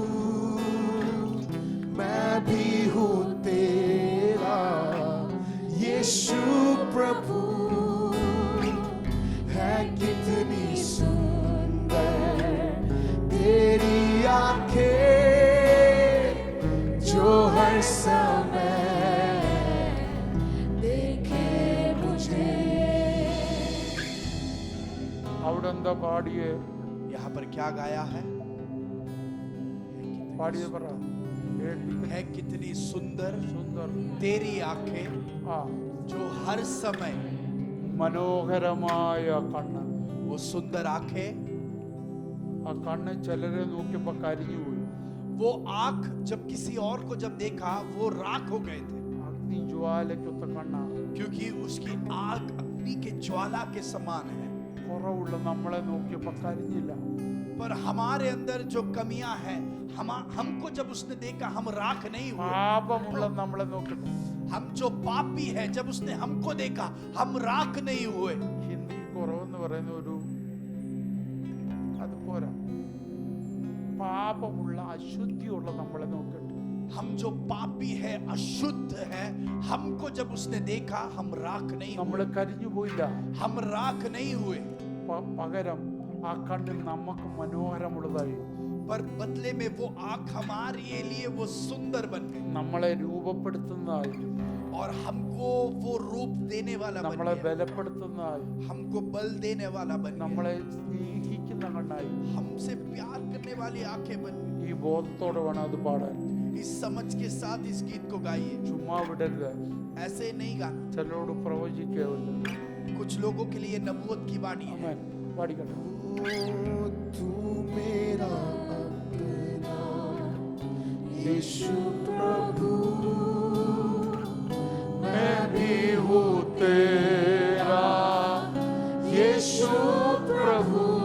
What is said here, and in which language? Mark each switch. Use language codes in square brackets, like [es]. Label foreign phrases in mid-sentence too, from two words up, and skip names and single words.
[hi] मैं भी हूँ तेरा यीशु प्रभु, है कितनी सुंदर तेरी आंखें जो हर समय देखे मुझे. [ml] അവിടെ എന്താ പാടിയേ? [hi] यहाँ पर क्या गाया है? [ml] പാടിയേ പറ. [hi] है कितनी सुंदर സുന്ദർ तेरी आंखें ആ जो हर समय, [ml] മനോഹരമായ കണ്ണ്. [hi] वो सुंदर आंखें, [ml] ആ കണ്ണ് ചിലരെ നോക്കിയപ്പോ കരിഞ്ഞുപോയി. [hi] वो आंख जब किसी और को जब देखा वो राख हो गए थे, [ml] അഗ്നി ജ്വാലയ്ക്കൊത്ത കണ്ണാണ്. [hi] क्योंकि उसकी आंख अग्नि के ज्वाला के समान है। [ml] കുറവുള്ള നമ്മളെ നോക്കിയപ്പോ കരിഞ്ഞില്ല. [hi] पर हमारे अंदर जो कमियां हैं, हमको जब उसने देखा हम राख नहीं हुए। [ml] പാപമുള്ള നമ്മളെ നോക്കിയപ്പോ, [hi] हम जो पापी है, जब उसने हमको देखा हम राख नहीं हुए। [ml] ഹിന്ദി കുറവെന്ന് പറയുന്ന ഒരു അത് പോരാ. പാപമുള്ള അശുദ്ധിയുള്ള നമ്മളെ നോക്കിയിട്ട് [hi] हम जो पापी है, अशुद्ध है, हमको जब उसने देखा हम राख नहीं [ml] നമ്മള് [hi] हुए, [ml] കരിഞ്ഞു പോയില്ല. [hi] हम राख नहीं हुए। [ml] പകരം ആ കണ്ണിൽ നമുക്ക് മനോഹരമുള്ളതായി, [hi] पर बदले में वो आंख हमारे लिए वो सुंदर बन गई [ml] നമ്മളെ രൂപപ്പെടുത്തുന്നതായി, [hi] और हमको वो रूप देने वाला बन [ml] നമ്മളെ [hi] गया, [ml] ബലപ്പെടുത്തുന്നതായി, [hi] हमको बल देने वाला बन गया, [ml] നമ്മളെ സ്നേഹിക്കുന്ന കണ്ണായി. [hi] हमसे प्यार करने वाली आंखें बन गई। [ml] ഈ ബോധത്തോടെ വേണം അത് പാടാൻ. [hi] इस समझ के साथ इस गीत को गाइए, [ml] ചുമ്മാ വിടരുത്. [hi] ऐसे नहीं गाना। [ml] ചിലരോട് പ്രവചിക്കരുത്. [hi] कुछ लोगों के लिए नबूवत की वाणी है। [ml] ആമേൻ. പാടിക്കട്ടെ. [hi] तू मेरा अपना यीशु प्रभु, मैं भी हूँ तेरा यीशु प्रभु,